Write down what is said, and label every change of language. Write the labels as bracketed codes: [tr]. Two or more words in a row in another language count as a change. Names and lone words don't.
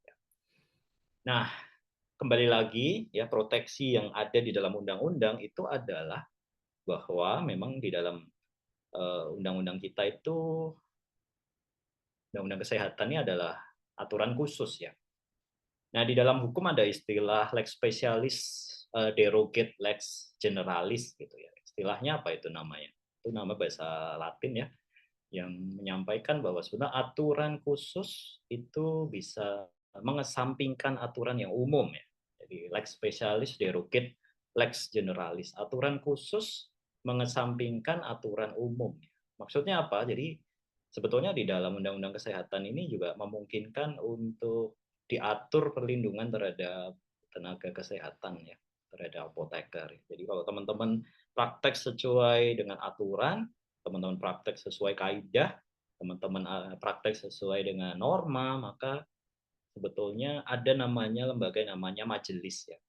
[id] Nah, kembali lagi ya, proteksi yang ada di dalam undang-undang itu adalah bahwa memang di dalam undang-undang kita itu, undang-undang kesehatan ini adalah aturan khusus ya. Nah, di dalam hukum ada istilah [la] lex specialis, derogate lex generalis [id] gitu ya. Istilahnya apa itu namanya? Itu nama bahasa Latin ya, yang menyampaikan bahwa sebenarnya aturan khusus itu bisa mengesampingkan aturan yang umum ya. [la] Jadi lex specialis derogate lex generalis. [id] Aturan khusus mengesampingkan aturan umum. Maksudnya apa? Jadi sebetulnya di dalam Undang-Undang Kesehatan ini juga memungkinkan untuk diatur perlindungan terhadap tenaga kesehatan ya, terhadap apoteker. Jadi kalau teman-teman praktek sesuai dengan aturan, teman-teman praktek sesuai kaidah, teman-teman praktek sesuai dengan norma, maka sebetulnya ada namanya lembaga namanya majelis ya.